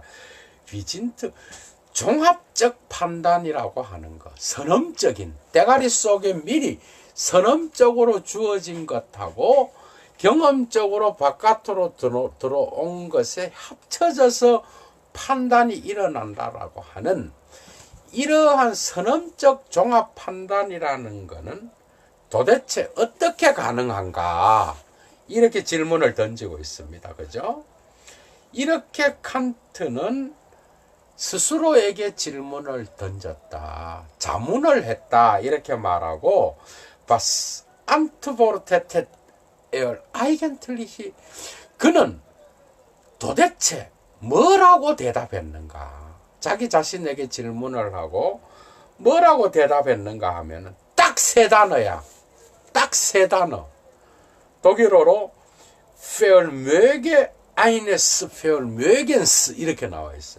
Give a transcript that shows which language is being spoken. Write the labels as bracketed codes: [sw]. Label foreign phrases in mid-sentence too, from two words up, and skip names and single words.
[ko] 비진트 종합적 판단이라고 하는 것, 선험적인 대가리 속에 미리 선험적으로 주어진 것하고 경험적으로 바깥으로 들어온 것에 합쳐져서 판단이 일어난다라고 하는 이러한 선험적 종합 판단이라는 것은 도대체 어떻게 가능한가? 이렇게 질문을 던지고 있습니다. 그죠? 이렇게 칸트는 스스로에게 질문을 던졌다. 자문을 했다. 이렇게 말하고 [de] Was antwortet er eigentlich? [ko] 그는 도대체 뭐라고 대답했는가? 자기 자신에게 질문을 하고 뭐라고 대답했는가 하면은 딱 세 단어야. 딱 세 단어. 독일어로 [de] Vermöge eines Vermögens [ko] 이렇게 나와 있어요.